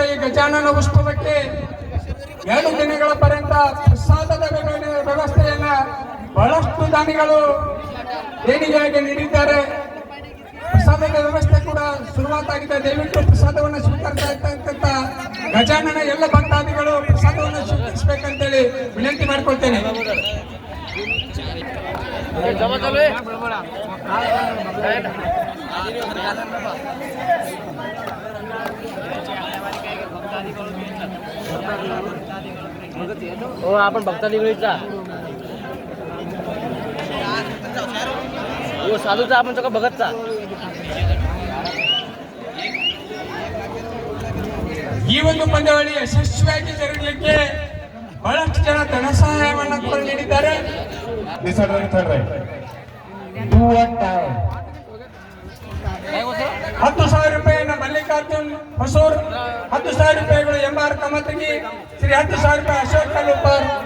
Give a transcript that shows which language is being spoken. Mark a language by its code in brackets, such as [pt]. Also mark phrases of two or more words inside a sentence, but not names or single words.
[kn] ಈ ಗಜಾನನ ಉತ್ಸವಕ್ಕೆ 2 ದಿನಗಳ ಪರ್ಯಂತ ಪ್ರಸಾದದ ವ್ಯವಸ್ಥೆಯನ್ನ ಬಹಳಷ್ಟು ದಾನಿಗಳು ದೇಣಿಗೆಯಾಗಿ ನೀಡಿದ್ದಾರೆ. ಪ್ರಸಾದದ ವ್ಯವಸ್ಥೆ ಕೂಡ ಶುರುವಾತಾಗಿದೆ. ದಯವಿಟ್ಟು ಪ್ರಸಾದವನ್ನು ಸ್ವೀಕರಿಸ್ತಾ ಇರ್ತಕ್ಕಂಥ ಗಜಾನನ ಎಲ್ಲ ಭಕ್ತಾದಿಗಳು ಪ್ರಸಾದವನ್ನು ಸ್ವೀಕರಿಸಬೇಕಂತೇಳಿ ವಿನಂತಿ ಮಾಡಿಕೊಳ್ತೇನೆ. [mr] हो आपण भक्तादिगळीचा हो साधूचा आपण सगळं बघतचा. [kn] ಈ ಒಂದು ಪಂದ್ಯಾವಳಿ ಯಶಸ್ವಿಯಾಗಿ ಜರುಗಲಿಕ್ಕೆ ಬಹಳಷ್ಟು ಜನ ಧನ ಸಹಾಯವನ್ನು ಕೂಡ ನೀಡಿದ್ದಾರೆ. 10,000 ರೂಪಾಯಿನ ಮಲ್ಲಿಕಾರ್ಜುನ್ ಹೊಸೂರ್, 10,000 ರೂಪಾಯಿಗಳು MR ಕಮತಗಿ, ಶ್ರೀ 10,000 ರೂಪಾಯಿ ಅಶೋಕ್ ಕಲ್ಲೂಪರ್.